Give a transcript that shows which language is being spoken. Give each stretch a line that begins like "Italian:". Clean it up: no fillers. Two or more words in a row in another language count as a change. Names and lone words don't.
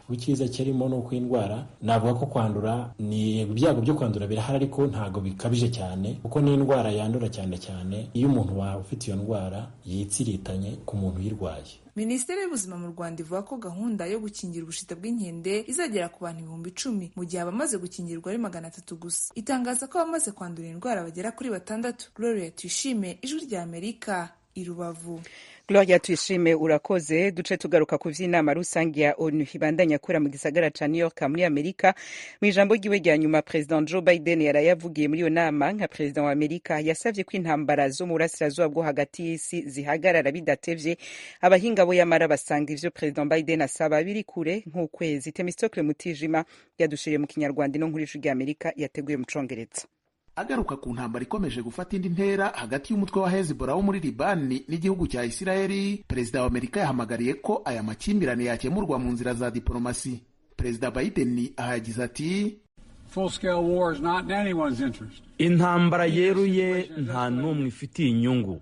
Kinyarwanda: Icyiza kirimo ni uko iyi ndwara, navuga ko kwandura, ni ibyago byo kwandura birahari, ariko ntabwo bikabije cyane, kuko ni indwara yandura cyane cyane iyo umuntu ufite iyo ndwara yitsiritanye ku muntu uyirwaye. Minisiteri y'Ubuzima mu Rwanda ivuga ko gahunda yo gukingira ubushita bw'inkende izagera ku bantu 10,000 mu gihe abamaze gukingirwa ari 300 gusa. Itangaza ko abamaze kwandura indwara bagera kuri 6. Gloria Tuyishime, Ijwi rya Amerika, i Rubavu.
Rundi: Gloria Tuyishime, urakoze. Duce tugaruka ku vy'inama rusange ya ONU ibandanya kura mu gisagara ca New York muri Amerika. Mu ijambo ryiwe rya nyuma, President Joe Biden yarayavugiye muri iyo nama nka President wa Amerika, yasavye ko intambara zo mu burasirazuba bwo hagati y'isi zihagarara bidatevye. Abahinga bo yamara basanga ivyo President Biden asaba biri kure nk'ukwezi. Temistokle Mutijima yadushiriye mu Kinyarwanda no nkuru y'Ijwi rya Amerika yateguye mu Congereza.
Kinyarwanda: Agaruka ku ntambara ikomeje gufata indi ntera hagati y'umutwe wa Hezbollah wo muri Libani n'igihugu cya Isiraheli, Perezida wa Amerika yahamagariye ko aya makimbirane yakemurwa mu nzira za diplomasi. Perezida Biden yagize ati, intambara yeruye nta n'umwe ifitiye inyungu.